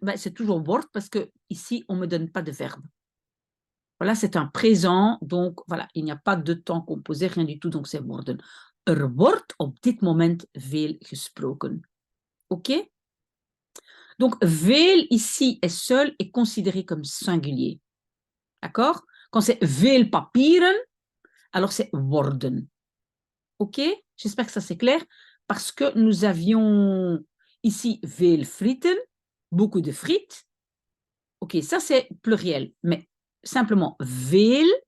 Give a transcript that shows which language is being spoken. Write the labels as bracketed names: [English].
[French] Ben, c'est toujours wordt parce que ici on ne me donne pas de verbe. Voilà, c'est un présent, donc voilà, il n'y a pas de temps composé, rien du tout, donc c'est worden. [Dutch] Er wordt op dit moment veel gesproken. [French] OK? Donc, veel ici est seul et considéré comme singulier. D'accord? Quand c'est veel papieren, alors c'est worden. OK? J'espère que ça c'est clair. Parce que nous avions ici veel frieten, beaucoup de frites. OK, ça c'est pluriel. Mais simplement veel,